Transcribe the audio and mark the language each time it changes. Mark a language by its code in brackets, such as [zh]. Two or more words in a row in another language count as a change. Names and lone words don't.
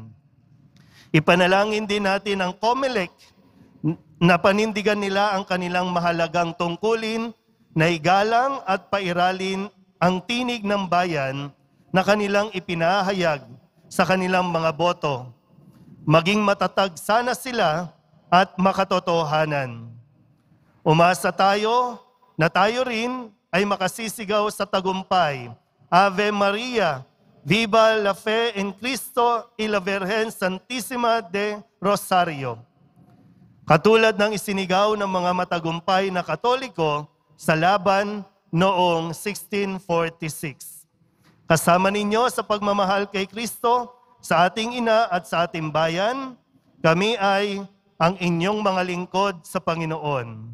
[tl] Ipanalangin din natin ang COMELEC na panindigan nila ang kanilang mahalagang tungkulin na igalang at pairalin ang tinig ng bayan na kanilang ipinahayag sa kanilang mga boto. Maging matatag sana sila at makatotohanan. Umasa tayo na tayo rin ay makasisigaw sa tagumpay. [la] Ave Maria, [es] Viva la Fe en Cristo y la Virgen Santísima de Rosario. [tl] Katulad ng isinigaw ng mga matagumpay na Katoliko sa laban noong 1646. Kasama ninyo sa pagmamahal kay Kristo, sa ating ina at sa ating bayan, kami ay ang inyong mga lingkod sa Panginoon.